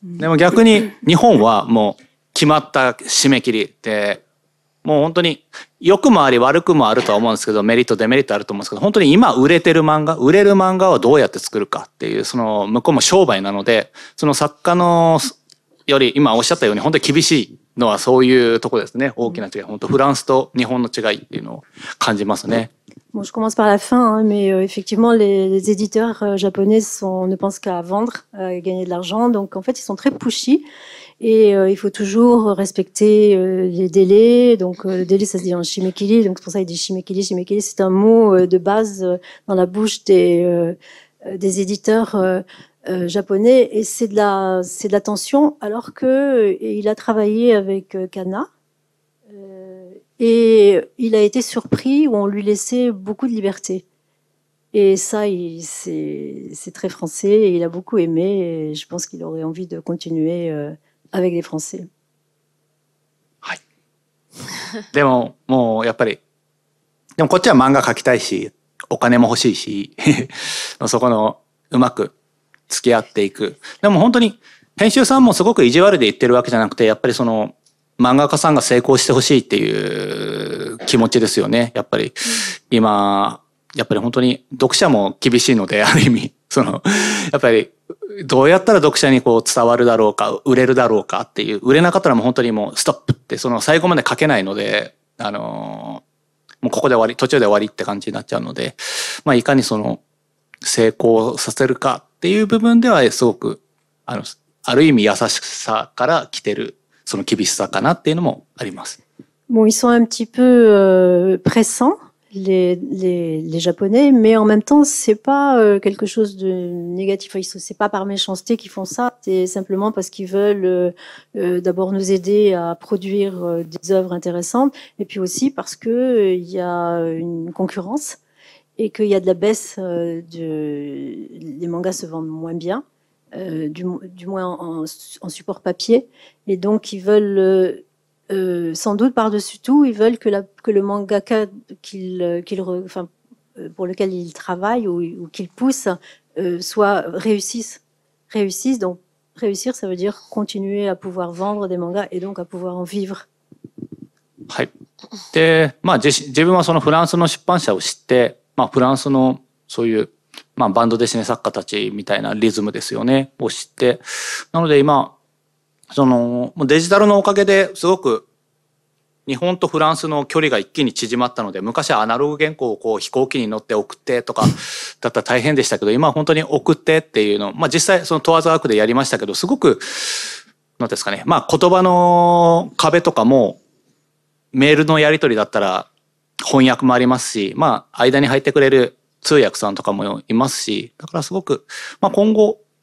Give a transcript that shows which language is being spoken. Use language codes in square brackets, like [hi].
[ja] でも逆に日本はもう決まった締め切りで、もう本当に良くもあり悪くもあるとは思うんですけど、メリットデメリットあると思うんですけど、本当に今売れる漫画はどうやって作るかっていう、その向こうも商売なので、その作家のより今おっしゃったように本当に厳しいのはそういうところですね。大きな違い。本当フランスと日本の違いっていうのを感じますね。 [fr] Bon, je commence par la fin, mais effectivement, les éditeurs japonais ne pensent qu'à vendre, à gagner de l'argent. Donc, en fait, ils sont très pushy et il faut toujours respecter les délais. Donc, le délai, ça se dit en shimekiri. Donc, c'est pour ça qu'il dit shimekiri. Shimekiri, c'est un mot de base dans la bouche des éditeurs japonais et c'est de la tension. Alors que il a travaillé avec Kana. Et il a été surpris où on lui laissait beaucoup de liberté. Et ça, c'est très français et il a beaucoup aimé et je pense qu'il aurait envie de continuer avec les Français. [ja] はい。でも、もうやっぱり、でもこっちは漫画描きたいし、お金も欲しいし、そこのうまく付き合っていく。でも本当に編集さんもすごく意地悪で言ってるわけじゃなくて、やっぱりその、漫画家さんが成功してほしいっていう気持ちですよね。やっぱり今、やっぱり本当に読者も厳しいので、ある意味、やっぱりどうやったら読者にこう伝わるだろうか、売れるだろうかっていう、売れなかったらもう本当にもうストップって、その最後まで書けないので、もうここで終わり、途中で終わりって感じになっちゃうので、いかにその成功させるかっていう部分ではすごく、ある意味優しさから来てる。その厳しさかなっていうのもあります。 [fr] Bon, ils sont un petit peu pressants, les Japonais, mais en même temps, c'est pas quelque chose de négatif. C'est pas par méchanceté qu'ils font ça, c'est simplement parce qu'ils veulent d'abord nous aider à produire des œuvres intéressantes, et puis aussi parce que il y a une concurrence et qu'il y a de la baisse les mangas se vendent moins bien. Du moins en support papier, et donc ils veulent sans doute par-dessus tout, ils veulent que le mangaka pour lequel ils travaillent ou qu'ils poussent réussisse. Donc réussir, ça veut dire continuer à pouvoir vendre des mangas et donc à pouvoir en vivre. [ja] はい。で、自分はそのフランスの出版社を知って、フランスのそういうバンドデシネ作家たちみたいなリズムですよね、を知って。なので今、デジタルのおかげですごく日本とフランスの距離が一気に縮まったので、昔はアナログ原稿をこう飛行機に乗って送ってとかだったら大変でしたけど、今は本当に送ってっていうの、実際そのトワーズワークでやりましたけど、すごく、なんですかね、言葉の壁とかもメールのやり取りだったら翻訳もありますし、間に入ってくれる通訳さんとかもいますし、だからすごく、今後、